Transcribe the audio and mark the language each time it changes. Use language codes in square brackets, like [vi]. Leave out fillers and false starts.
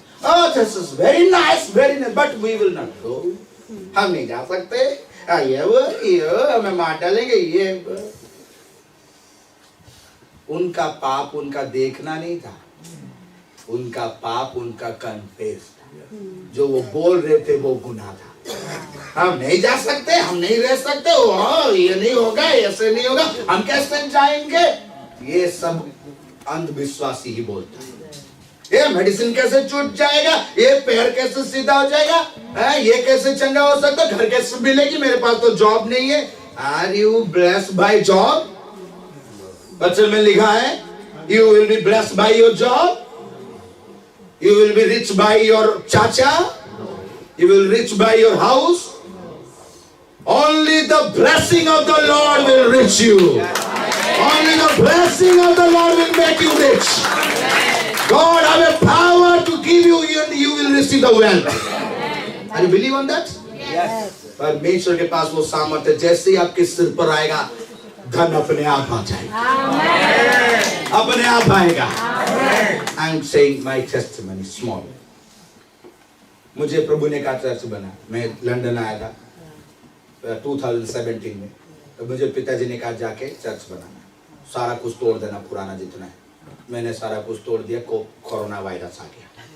[en] Oh, this is very nice, but we will not go. [hi] हम नहीं जा सकते। ये हमें मार डालेंगे। ये उनका पाप उनका देखना नहीं था, उनका पाप उनका कन्फेस था। जो वो बोल रहे थे वो गुनाह था। हम नहीं जा सकते, हम नहीं रह सकते, ये नहीं होगा, ऐसे नहीं होगा, हम कैसे जाएंगे? ये सब अंधविश्वासी ही बोलता है। ये मेडिसिन कैसे छूट जाएगा, ये पैर कैसे सीधा हो जाएगा, ये कैसे चंगा हो सकता, घर कैसे मिलेगी, मेरे पास तो जॉब नहीं है। [en] Are you blessed by job? [hi] बचन में लिखा है [en] You will be blessed by your job, you will be rich by your chacha, you will rich by your house. Only the blessing of the Lord will reach you. Only the blessing of the Lord will make you rich. God have a power to give you, and you will receive the wealth. Are you believe on that? Yes. [hi] परमेश्वर के पास वो सामर्थ्य, जैसे ही आपके सिर पर आएगा, धन अपने आप आ जाएगा। अपने आप आएगा। [en] I am saying my testimony small. [hi] मुझे प्रभु ने कहा चर्च बना। मैं लंदन आया था 2017 में, तो मुझे पिताजी ने कहा जाके चर्च बनाना, सारा कुछ तोड़ देना पुराना जितना है। मैंने सारा कुछ तोड़ दिया, कोरोना वायरस आ गया।